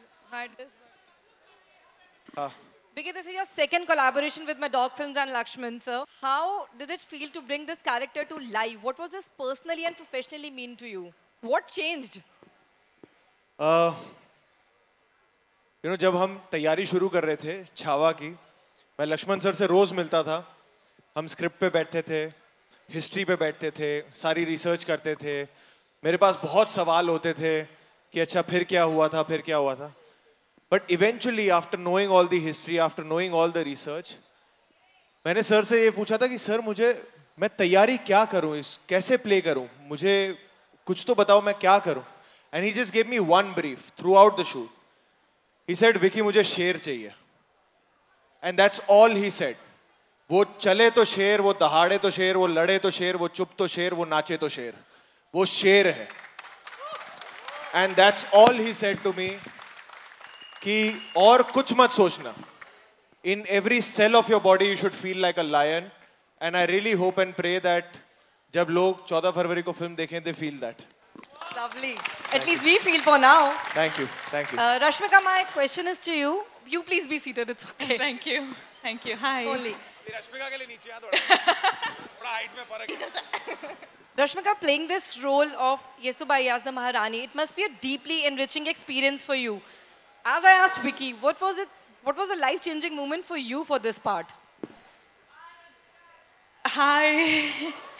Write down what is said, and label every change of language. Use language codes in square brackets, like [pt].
[en] Hi, Vicky, this is your second collaboration with my dog films and Lakshman, sir. How did it feel to bring this character to life? What was this personally and professionally mean to you? What changed? [hi] जब हम तैयारी शुरू कर रहे थे छावा की, मैं Lakshman sir से रोज मिलता था. हम स्क्रिप्ट पे बैठते थे, हिस्ट्री पे बैठते थे, सारी रिसर्च करते थे. मेरे पास बहुत सवाल होते थे कि अच्छा फिर क्या हुआ था, फिर क्या हुआ था. [en] but eventually after knowing all the history, after knowing all the research, [hi] मैंने सर से ये पूछा था कि सर मैं तैयारी क्या करूं, कैसे प्ले करूं, मुझे कुछ तो बताओ मैं क्या करूं. [en] And he just give me one brief throughout the shoot. He said Vicky [hi] मुझे शेर चाहिए. [en] And that's all he said. [hi] वो चले तो शेर, वो दहाड़े तो शेर, वो लड़े तो शेर, वो चुप तो शेर, वो नाचे तो शेर. वो शेर है. [en] and that's all he said to me [hi] कि और कुछ मत सोचना. [en] In every cell of your body you should feel like a lion, and I really hope and pray that [hi] जब लोग 14 फरवरी को फिल्म देखें [en] they feel that. Lovely. At least we feel for now. Thank you, thank you. Rashmika, my question is to you. You please be seated, it's okay. Thank you. Thank you. Hi. Only. [hi] Rashmika के लिए नीचे आ थोड़ा height में फर्क है. [en] Rashmika, playing this role of Yesubai as the Maharani, it must be a deeply enriching experience for you. As I asked Vicky, what was a life-changing moment for you for this part? Hi.